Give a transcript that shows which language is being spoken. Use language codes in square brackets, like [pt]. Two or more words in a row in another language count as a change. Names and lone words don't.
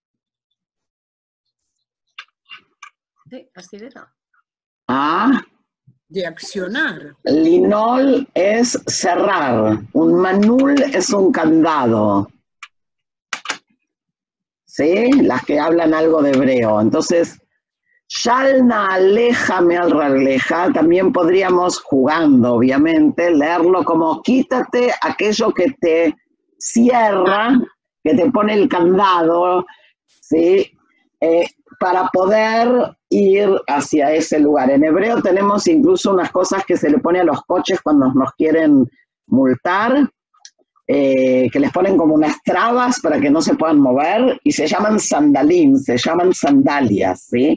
[es] Sí, así era. Ah. De accionar. Linol es cerrar, un manul es un candado. ¿Sí? Las que hablan algo de hebreo. Entonces, [he] של נעליך מעל רגליך, [es] también podríamos, jugando obviamente, leerlo como quítate aquello que te cierra, que te pone el candado, ¿sí? Para poder ir hacia ese lugar. En hebreo tenemos incluso unas cosas que se le pone a los coches cuando nos quieren multar, que les ponen como unas trabas para que no se puedan mover, y se llaman sandalim, se llaman sandalias, ¿sí?